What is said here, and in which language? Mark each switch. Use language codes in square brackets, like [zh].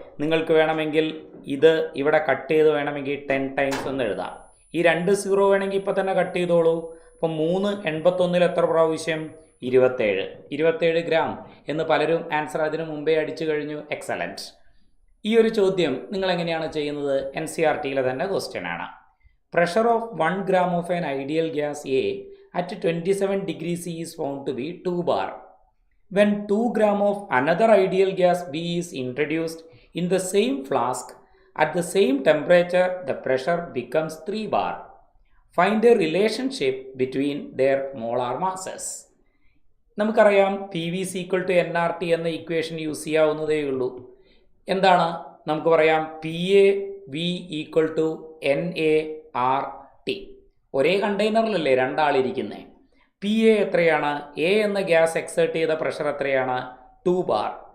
[ml] നിങ്ങൾക്ക് വേണമെങ്കിൽ ഇത് ഇവിടെ കട്ട് ചെയ്ത് വേണമെങ്കിൽ 10 ടൈംസ് എന്ന് എഴുതാം. ഈ 2 0 വേണമെങ്കിൽ ഇപ്പോൾ തന്നെ കട്ട് ചെയ്തോളൂ. അപ്പോൾ 3 81 എത്ര പ്രാവശ്യം? 27 ഗ്രാം എന്ന് പലരും ആൻസർ അതിനു മുമ്പേ അടിച്ചു കഴിഞ്ഞു. എക്സലൻറ്റ്. ഈ ഒരു ചോദ്യം നിങ്ങൾ എങ്ങനെയാണ് ചെയ്യുന്നത്? NCERTയിലെ തന്നെ ക്വസ്റ്റ്യൻ ആണ്. [en] Pressure of 1 gram of an ideal gas A at 27 degrees C is found to be 2 bar. When 2 gram of another ideal gas B is introduced in the same flask at the same temperature, the pressure becomes 3 bar. Find a relationship between their molar masses. [ml] നമുക്കറിയാം PV = nRT എന്ന equation use ചെയ്യാവുന്നതേ ഉള്ളൂ. എന്താണ്? നമുക്ക് പറയാം PAV = NART. ഒരേ കണ്ടെയ്നറിലല്ലേ രണ്ടാളിരിക്കുന്നത്? PA എത്രയാണ്? A എന്ന ഗ്യാസ് എക്സേർട്ട് ചെയ്ത പ്രഷർ എത്രയാണ്? 2 bar.